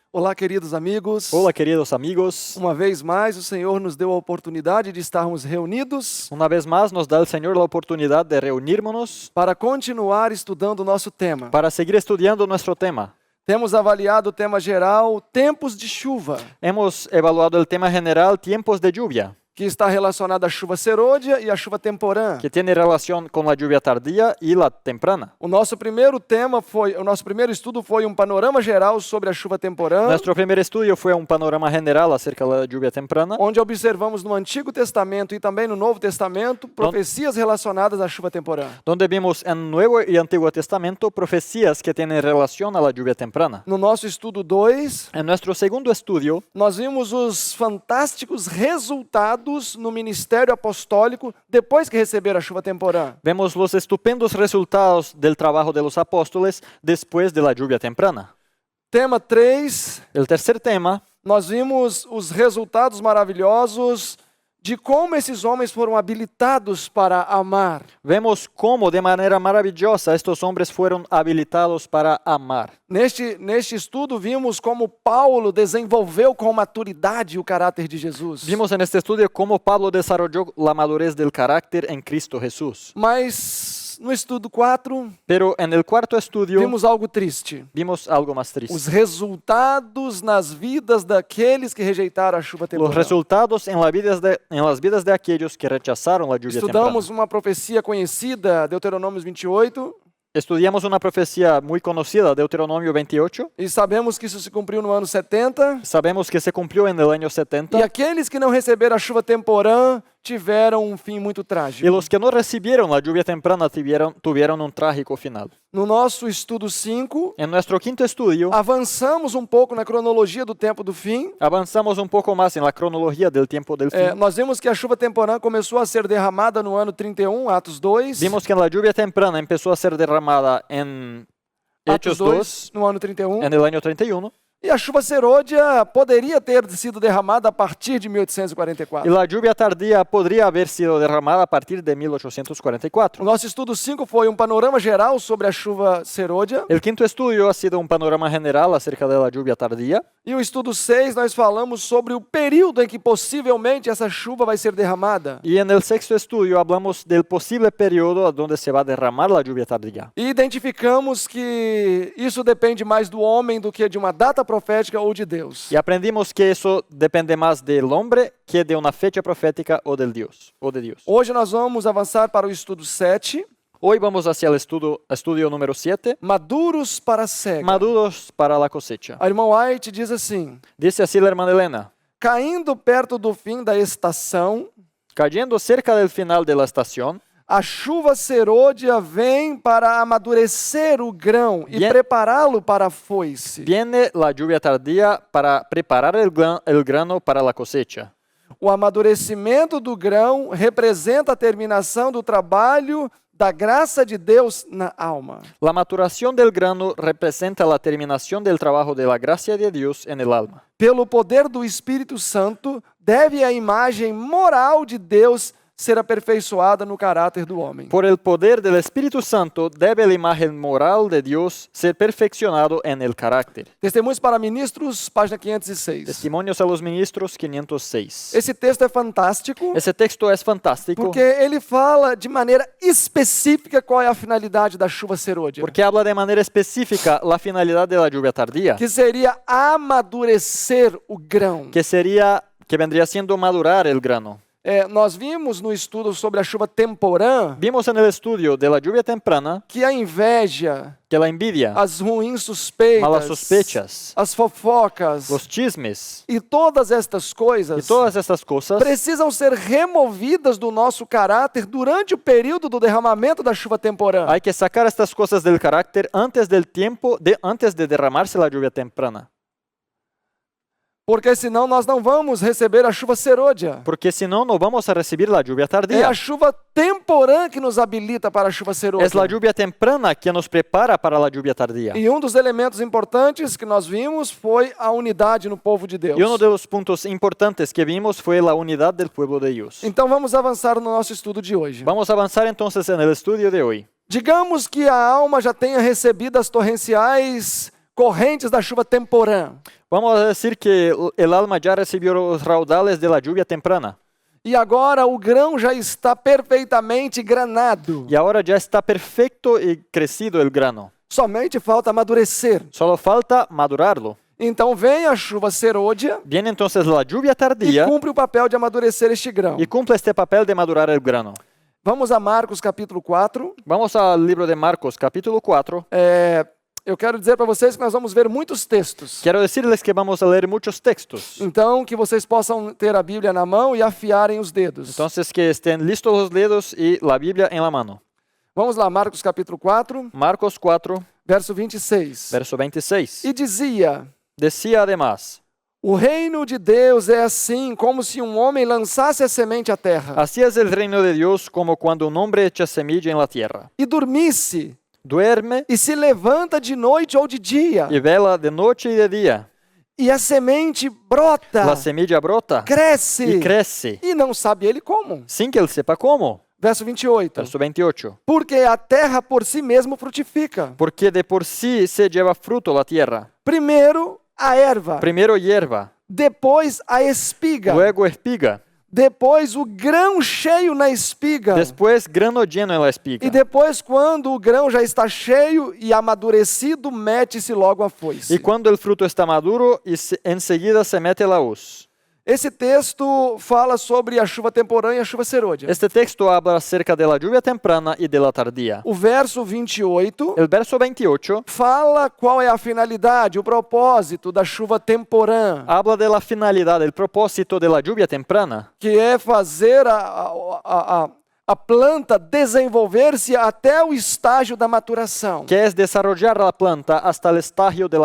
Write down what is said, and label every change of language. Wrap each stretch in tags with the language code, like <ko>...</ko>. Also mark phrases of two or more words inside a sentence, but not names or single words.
<pt>Olá, queridos amigos.</pt> <es>Hola, queridos amigos.</es> <pt>Uma vez mais, o Senhor nos deu a oportunidade de estarmos reunidos</pt> <es>Una vez más nos da el Señor la oportunidad de reunirnos</es> <pt>para continuar estudando o nosso tema.</pt> <es>para seguir estudiando nuestro tema.</es> <pt>Temos avaliado o tema geral, tempos de chuva,</pt> <es>Hemos evaluado el tema general tiempos de lluvia,</es> <pt>que está relacionado à chuva serôdia e à chuva temporã.</pt> <es>que tiene relación con la lluvia tardía y la temprana.</es> <pt>O nosso primeiro estudo foi um panorama geral sobre a chuva temporã,</pt> <es>Nuestro primer estudio fue un panorama general acerca de la lluvia temprana,</es> <pt>onde observamos no Antigo Testamento e também no Novo Testamento profecias relacionadas à chuva temporã.</pt> <es>donde vimos en Nuevo y Antiguo Testamento profecías que tienen relación a la lluvia temprana.</es> <pt>No nosso estudo 2,</pt> <es>En nuestro segundo estudio,</es> <pt>nós vimos os fantásticos resultados no ministério apostólico depois que receberam a chuva temporã.</pt> <es>vemos los estupendos resultados del trabajo de los apóstoles después de la lluvia temprana.</es> <pt>Tema 3,</pt> <es>El tercer tema,</es> <pt>nós vimos os resultados maravilhosos de como esses homens foram habilitados para amar.</pt> <es>vemos cómo de manera maravillosa estos hombres fueron habilitados para amar.</es> <pt>Neste estudo, vimos como Paulo desenvolveu com maturidade o caráter de Jesus.</pt> <es>Vimos en este estudio cómo Pablo desarrolló la madurez del carácter en Cristo Jesús.</es> <pt>Mas no estudo 4,</pt> <es>Pero en el cuarto estudio</es> <pt>vimos algo triste.</pt> <es>vimos algo más triste.</es> <pt>Os resultados nas vidas daqueles que rejeitaram a chuva</pt> <es>Los</es> <pt>temporã.</pt> <es>resultados en las vidas de aquellos que rechazaron la lluvia temprana.</es> <pt>Estudamos uma profecia conhecida, Deuteronômio 28,</pt> <es>Estudiamos una profecía muy conocida, Deuteronomio 28.</es> <pt>e sabemos que isso se cumpriu no ano 70.</pt> <es>Sabemos que se cumplió en el año 70.</es> <pt>E aqueles que não receberam a chuva temporã tiveram um fim muito trágico.</pt> <es>Y los que no recibieron la lluvia temprana tuvieron un trágico final.</es> <pt>No nosso estudo 5,</pt> <es>En nuestro quinto estudio,</es> <pt>avançamos um pouco na cronologia do tempo do fim.</pt> <es>avanzamos un poco más en la cronología del tiempo del fin.</es> <pt>Nós vimos que a chuva temporã começou a ser derramada no ano 31, Atos 2.</pt> <es>Vimos que la lluvia temprana empezó a ser derramada en</es> <pt>Atos</pt> <es>Hechos 2,</es> <pt>no ano 31.</pt> <es>en el año 31.</es> <pt>E a chuva serôdia poderia ter sido derramada a partir de</pt> <es>Y 1844. la lluvia tardía podría haber sido derramada a partir de</es> <pt>O 1844. nosso estudo 5 foi um panorama geral sobre a chuva serôdia.</pt> <es>El quinto estudio ha sido un panorama general acerca de la lluvia tardía.</es> <pt>E o estudo 6 nós falamos sobre o período em que possivelmente essa chuva vai ser derramada.</pt> <es>Y en el sexto estudio hablamos del posible periodo a donde se va a derramar la lluvia tardía.</es> <pt>E identificamos que isso depende mais do homem do que de uma data profética ou de Deus.</pt> <es>Y aprendimos que eso depende más del hombre que de una fecha profética o del Dios, o de Dios.</es> <pt>Hoje nós vamos avançar para o estudo 7,</pt> <es>Hoy vamos hacia el estudio número 7,</es> <pt>maduros para a cega.</pt> <es>maduros para la cosecha.</es> <pt>A irmã White diz assim:</pt> <es>Dice así la hermana Elena:</es> <pt>caindo perto do fim da estação,</pt> <es>cayendo cerca del final de la estación,</es> <pt>a chuva serôdia vem para amadurecer o grão e</pt> <es>Bien.</es> <pt>prepará-lo para a foice.</pt> <es>viene la lluvia tardía para preparar el grano para la cosecha.</es> <pt>O amadurecimento do grão representa a terminação do trabalho da graça de Deus na alma.</pt> <es>La maturación del grano representa la terminación del trabajo de la gracia de Dios en el alma.</es> <pt>Pelo poder do Espírito Santo, deve a imagem moral de Deus ser aperfeiçoada no caráter do homem.</pt> <es>Por el poder del Espíritu Santo debe la imagen moral de Dios ser perfeccionado en el carácter.</es> <pt>Testemunhos para Ministros, página 506.</pt> <es>Testimonios a los ministros 506.</es> <pt>Esse texto é fantástico</pt> <es>Ese texto es fantástico</es> <pt>porque ele fala de maneira específica qual é a finalidade da chuva serôdia,</pt> <es>porque habla de manera específica la finalidad de la lluvia tardía,</es> <pt>que seria amadurecer o grão.</pt> <es>que vendría siendo madurar el grano.</es> <pt>Nós vimos no estudo sobre a chuva temporã</pt> <es>Vimos en el estudio de la lluvia temprana</es> <pt>que a inveja,</pt> <es>que la envidia,</es> <pt>as ruins suspeitas,</pt> <es>malas sospechas,</es> <pt>as fofocas</pt> <es>los chismes</es> <pt>e todas estas</pt> <es>y</es> <pt>coisas</pt> <es>todas estas cosas</es> <pt>precisam ser removidas do nosso caráter durante o período do derramamento da chuva temporã.</pt> <es>hay que sacar estas cosas del carácter antes de derramarse la lluvia temprana.</es> <pt>Porque senão nós não vamos receber a chuva serôdia.</pt> <es>Porque si no, no vamos a recibir la lluvia</es> <pt>É</pt> <es>tardía.</es> <pt>a chuva temporã que nos habilita para a chuva serôdia.</pt> <es>Es la lluvia temprana que nos prepara para la lluvia tardía.</es> <pt>E um dos elementos importantes que nós vimos foi a unidade no povo de Deus.</pt> <es>Y uno de los puntos importantes que vimos fue la unidad del pueblo de Dios.</es> <pt>Então vamos avançar no nosso estudo de hoje.</pt> <es>Vamos a avanzar entonces en el estudio de hoy.</es> <pt>Digamos que a alma já tenha recebido as torrenciais correntes da chuva temporã.</pt> <es>Vamos a decir que el alma ya recibió los raudales de la lluvia temprana</es> <pt>E agora o grão já está perfeitamente granado.</pt> <es>y ahora ya está perfecto y crecido el grano.</es> <pt>Somente falta amadurecer.</pt> <es>Solo falta madurarlo.</es> <pt>Então vem a chuva serôdia</pt> <es>Viene entonces la lluvia</es> <pt>e</pt> <es>tardía</es> <pt>cumpre o papel de amadurecer este grão.</pt> <es>y cumple este papel de madurar el grano.</es> <pt>Vamos a Marcos capítulo 4.</pt> <es>Vamos al libro de Marcos, capítulo 4.</es> <pt>Eu quero dizer para vocês que nós vamos ver muitos textos.</pt> <es>Quiero decirles que vamos a leer muchos textos.</es> <pt>Então, que vocês possam ter a Bíblia na mão e afiarem os dedos.</pt> <es>Entonces que estén listos los dedos y la Biblia en la mano.</es> <pt>Vamos lá, Marcos capítulo 4,</pt> <es>Marcos 4,</es> <pt>verso 26.</pt> <es>verso 26.</es> <pt>E dizia:</pt> <es>Decía además,</es> <pt>o reino de Deus é assim, como se um homem lançasse a semente à terra</pt> <es>así es el reino de Dios como cuando un hombre echa semilla en la tierra.</es> <pt>e dormisse,</pt> <es>Duerme</es> <pt>e se levanta de noite ou de dia,</pt> <es>y vela de noche y de día.</es> <pt>e a semente brota,</pt> <es>La semilla brota</es> <pt>cresce,</pt> <es>y crece,</es> <pt>e não sabe ele como.</pt> <es>sin que él sepa cómo.</es> <pt>Verso 28.</pt> <es>Verso 28.</es> <pt>Porque a terra por si mesmo frutifica.</pt> <es>Porque de por sí se lleva fruto la tierra.</es> <pt>Primeiro a erva,</pt> <es>Primero hierba,</es> <pt>depois a espiga,</pt> <es>luego espiga,</es> <pt>depois o grão cheio na espiga.</pt> <es>después grano lleno en la espiga.</es> <pt>E depois, quando o grão já está cheio e amadurecido, mete-se logo a foice.</pt> <es>Y cuando el fruto está maduro, enseguida se mete la hoz.</es> <pt>Esse texto fala sobre a chuva temporã e a chuva serôdia.</pt> <es>Este texto habla acerca de la lluvia temprana y de la tardía.</es> <pt>O verso 28</pt> <es>El verso 28</es> <pt>fala qual é a finalidade, o propósito da chuva temporã,</pt> <es>habla de la finalidad, el propósito de la lluvia temprana,</es> <pt>que é fazer a planta desenvolver-se até o estágio da maturação.</pt> <es>que es desarrollar la planta hasta el estadio de la</es>